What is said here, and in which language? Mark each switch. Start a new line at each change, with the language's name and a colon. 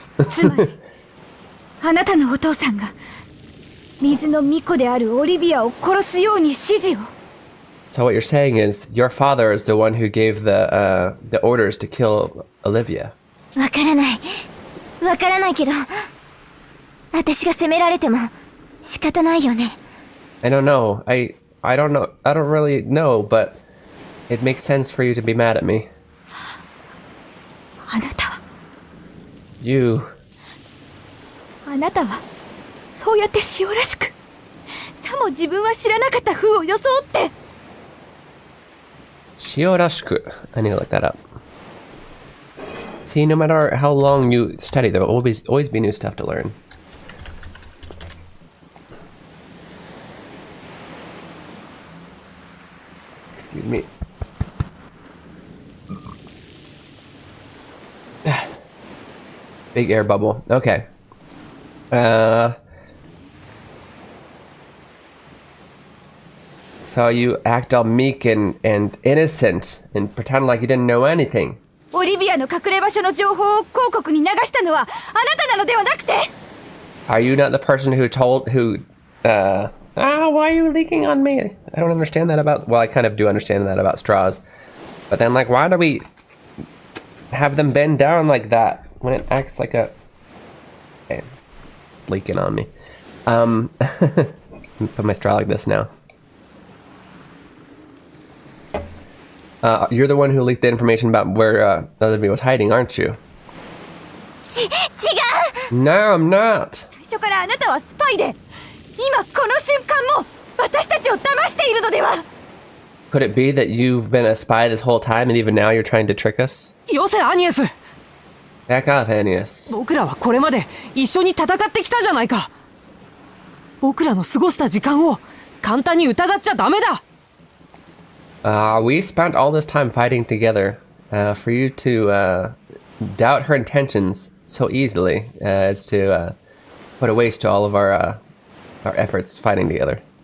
Japanese: つまりあなたのお父さんが水の巫女であるオリビアを殺すように指示を。
English: So what you're saying is your father is the one who gave the orders to kill Olivia.
Japanese: わからないけど私が責められても仕方ないよね。
English: I don't know. I don't know. I don't really know, but it makes sense for you to be mad at me.
Japanese: あなたは
English: You.
Japanese: あなたはそうやって塩らしくさも自分は知らなかった風を装って。
English: Shiorashiku. I need to look that up. See, no matter how long you study, there will always be new stuff to learn. Excuse me. Big air bubble. Okay. So you act all meek and innocent and pretend like you didn't know anything.
Japanese: オリビアの隠れ場所の情報を広告に流したのはあなたなのではなくて。
English: Are you not the person who why are you leaking on me? I don't understand that about, well, I kind of do understand that about straws. But then, like, why do we have them bend down like that when it acts like a... Okay. Leaking on me. Put my straw like this now. You're the one who leaked the information about where Olivia was hiding, aren't you?
Japanese: 違う。
English: No, I'm not.
Japanese: 最初からあなたはスパイで今この瞬間も私たちを騙しているのでは。
English: Could it be that you've been a spy this whole time and even now you're trying to trick us?
Japanese: よせアニエス。
English: Back off, Annius.
Japanese: 僕らはこれまで一緒に戦ってきたじゃないか。僕らの過ごした時間を簡単に疑っちゃダメだ。
English: We spent all this time fighting together. For you to doubt her intentions so easily is to put a waste to all of our efforts fighting together.